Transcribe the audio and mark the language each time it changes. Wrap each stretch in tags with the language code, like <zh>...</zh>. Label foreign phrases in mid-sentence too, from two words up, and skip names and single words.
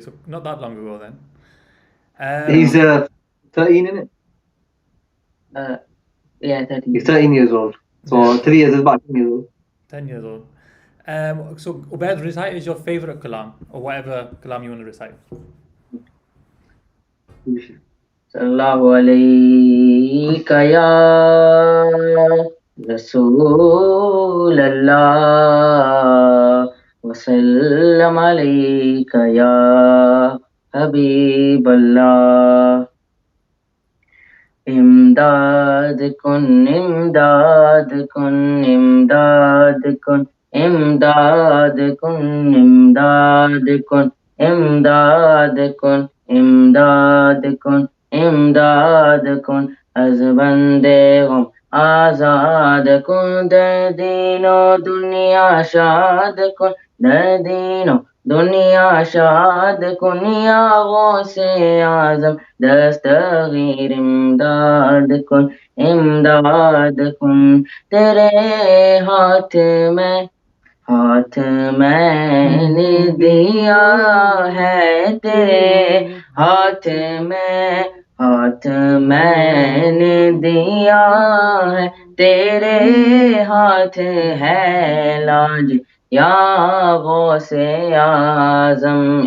<en>So not that long ago then. He's 13, isn't it? Yeah, 13. He's 13 years old. So 3 years is about 10 years old. 10 years old. So Ubaid, recite is your favorite kalam or whatever kalam you want to recite.</en> <ar>صلى الله عليك يا رسول الله وسلام عليك يا حبيب الله.</ar> <fa>امداد کن، امداد کن، امداد کن، امداد کن, امداد کن، امداد کن، امداد کن، امداد کن، از بند غم آزاد کن، در دین و دنیا شاد کن, در دین و دنیا شاد کن یا غوث اعظم دستگیر امداد کن</fa> <ur>تیرے ہاتھ میں ہاتھ میں نے دیا ہے تیرے ہاتھ میں ہاتھ میں نے دیا ہے تیرے ہاتھ ہے لاج یا غوث اعظم</ur>